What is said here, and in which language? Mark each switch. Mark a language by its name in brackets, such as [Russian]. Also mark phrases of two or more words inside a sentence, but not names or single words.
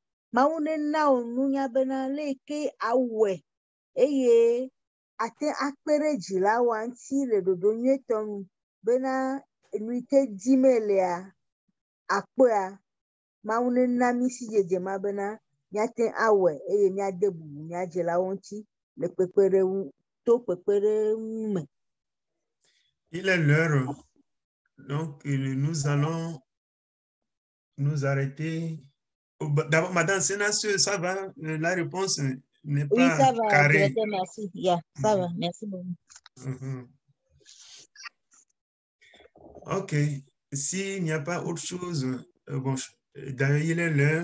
[Ewe] Mawu nena wo nunya bena leke awe eye ate akpere dzilawo ŋuti le ɖoɖo nyuietɔ nu bena enu yi ke dim elea akpɔa Mawu nena mí si dzedzema bena míate awɔe eye míade bubu mía dzilawo ŋuti le kpekpeɖeŋu to kpekpeɖeŋu me. [French] Il est l'heure, donc nous allons nous arrêter. D'abord, Madame Sénateur, ça va? La réponse n'est Oui, pas ça va, carrée. directeur, merci. Yeah, ça va, merci beaucoup. Ok, s'il n'y a pas autre chose, bon, d'ailleurs, il est l'heure.